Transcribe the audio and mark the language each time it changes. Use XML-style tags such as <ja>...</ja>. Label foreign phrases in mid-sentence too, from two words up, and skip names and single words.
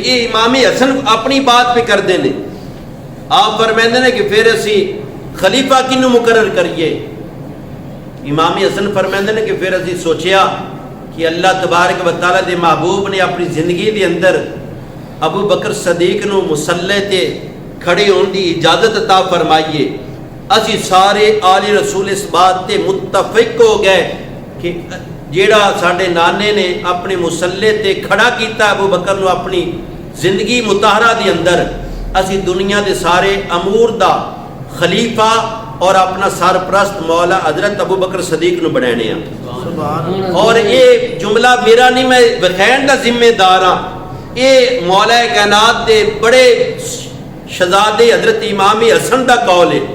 <pa>یہ امام حسن اپنی بات پہ کر دینے. آپ فرماندے نے کہ پھر اسی خلیفہ کنوں مقرر کریے. امام حسن فرماندے نے کہ پھر اسی سوچیا کہ اللہ تبارک و تعالیٰ دے محبوب نے اپنی زندگی دے اندر ابو بکر صدیق نو مصلی تے کھڑے ہون دی اجازت عطا فرمائیے. اسی سارے آل رسول اس بات تے متفق ہو گئے کہ جیڑا ساڈے نانے نے اپنے مصلی تے کھڑا کیتا ابو بکر نو اپنی زندگی مطہرہ دی اندر, اسی دنیا دے سارے امور دا خلیفہ اور اپنا سرپرست مولا حضرت ابو بکر صدیق نو بنانے ہیں. اور یہ جملہ میرا نہیں, میں وکھین دا ذمہ دار ہاں. یہ مولا کائنات دے بڑے شہزادے حضرت امام حسن دا قول ہے.</pa>